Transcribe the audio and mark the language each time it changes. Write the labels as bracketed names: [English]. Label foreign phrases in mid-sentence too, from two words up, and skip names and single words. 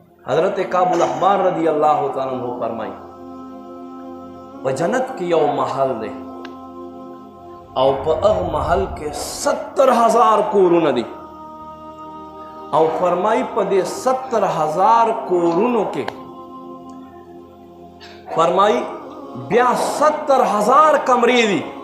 [Pashto] حضرت کعب الاحبار [Arabic] رضی اللہ تعالیٰ عنہ [Pashto] فرمائی په جنت کې یو محل دی او په هغه محل کې 70,000 کورونه دي او فرمائی په دې 70,000 کورونو کې فرمائی بیا 70,000 کمرې دي